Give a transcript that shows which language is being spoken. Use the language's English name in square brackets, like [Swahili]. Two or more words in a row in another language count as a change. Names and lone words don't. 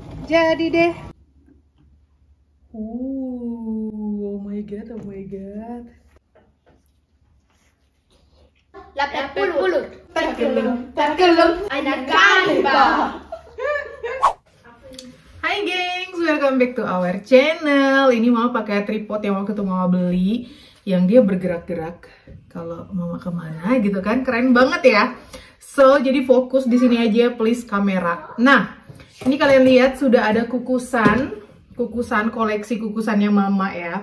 [Indonesian] Jadi deh. [English] Oh my god, oh my god. Lapet pulut, tergelum, anak kalibah. [Indonesian] Hai gengs, [English] welcome back to our channel. [Indonesian] Ini mama pakai tripod yang waktu itu mama beli, yang dia bergerak-gerak kalau mama kemana gitu kan, keren banget ya. So jadi fokus di sini aja please kamera. Nah, ini kalian lihat sudah ada kukusan koleksi kukusannya mama ya.